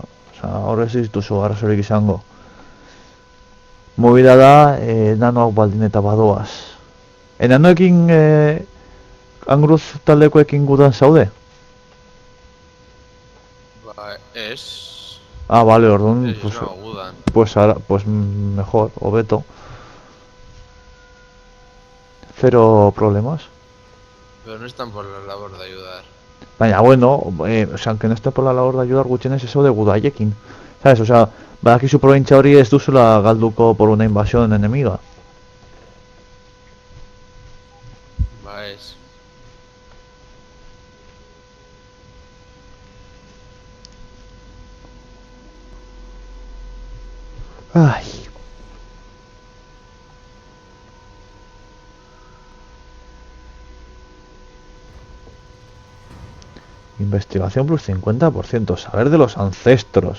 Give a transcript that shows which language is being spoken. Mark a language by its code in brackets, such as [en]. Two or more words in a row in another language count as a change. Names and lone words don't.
[eu] Horre ez dituzu arrazorik izango. Movida da, nanoak baldin eta badoaz. Nanoekin, Angruz taldekoekin gudan zaude? Ba, ez. Ah, vale, orduan, Ez nago gudan. [es] pues mejor, hobeto. Cero problemas. Pero no están por la labor de ayudar. Baina, bueno, aunque no esté por la labor de ayudar, [eu] gutxienez eso de gudaiekin. [es] ¿Sabes? [eu] Badakizu provintzia hori ez duzula galduko [es] por una invasión enemiga. [eu] Ba, ez. Ay. [es] Investigación plus 50%, saber de los ancestros.